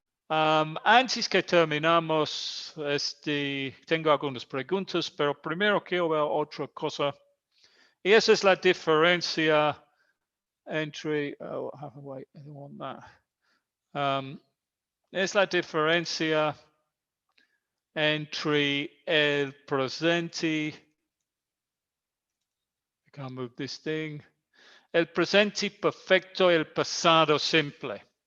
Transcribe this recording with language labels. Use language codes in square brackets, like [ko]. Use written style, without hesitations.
[es] Antes que terminamos, tengo algunas preguntas, pero primero quiero ver otra cosa. Y esa es la diferencia entre, [en] wait, I don't want that. [es] Es la diferencia entre el presente, [en] I can't move this thing, [es] el presente perfecto y el pasado simple.